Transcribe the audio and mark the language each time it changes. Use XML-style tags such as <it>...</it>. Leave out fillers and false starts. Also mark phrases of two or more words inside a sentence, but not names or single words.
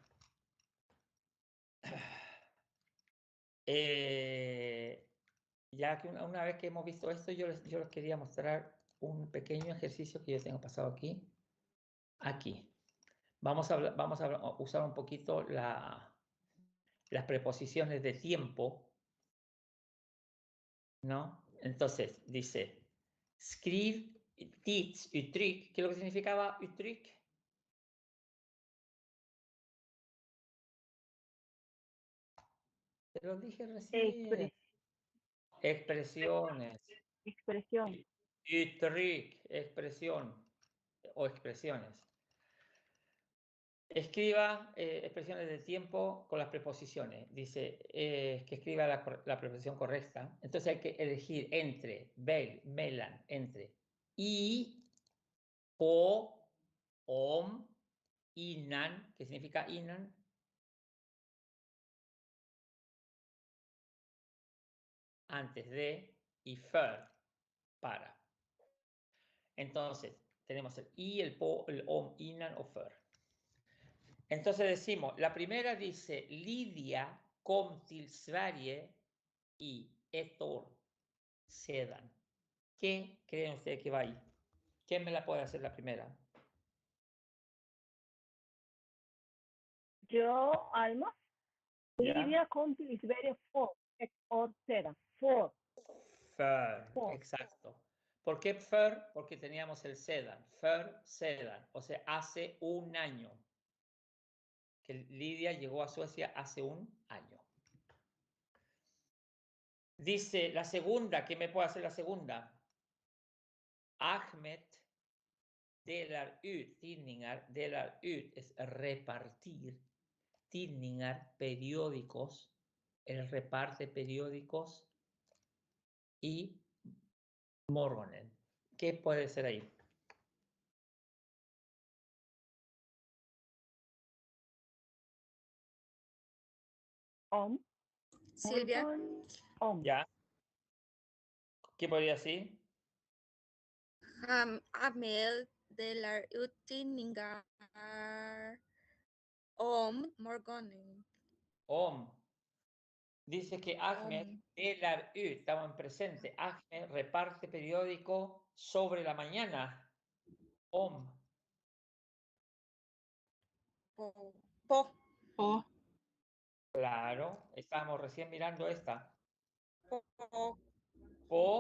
<es>Ya que una vez que hemos visto esto, yo les quería mostrar un pequeño ejercicio que yo tengo pasado aquí. Aquí. Vamos a usar un poquito las preposiciones de tiempo, ¿no? Entonces, dice,</es> <sv>skriv ditt uttryck.</sv> <es>¿Qué es lo que significaba uttryck? Te lo dije recién. Expresiones. Expresión. Uttryck, expresión o expresiones. Escriba expresiones de tiempo con las preposiciones. Dice que escriba la preposición correcta. Entonces hay que elegir entre, mellan, entre, y, o,</es> <sv>om, innan,</sv> <es>que significa innan, antes de, y för, para. Entonces, tenemos el i, el po, el om, innan o för. Entonces decimos, la primera dice,</es> <sv>Lidia kom till Sverige i ett år sedan.</sv> <es>¿Qué creen ustedes que va ahí? ¿Quién me la puede hacer la primera? Yo, Alma, ¿Ya?</es> <sv>Lidia kom till Sverige ett år sedan.</sv> <es>För. Exacto. ¿Por qué för? Porque teníamos el sedan. Sedan. O sea, hace un año. Que Lidia llegó a Suecia hace un año. Dice la segunda, ¿qué me puede hacer la segunda?</es> <sv>Ahmed delar ut tidningar. Delar ut</sv> <es>es repartir. Tidningar, periódicos. Él reparte periódicos. Y morgonen. ¿Qué puede ser ahí? Silvia, ¿Ya? ¿Qué podría decir?</es> <sv>Ahmed delar ut tidningar om morgonen.</sv> <es>Dice que Ahmed</es> <sv>delar ut,</sv> <es>estamos en presente. Ahmed reparte periódico sobre la mañana. Po. Claro, estábamos recién mirando esta. Po.</es>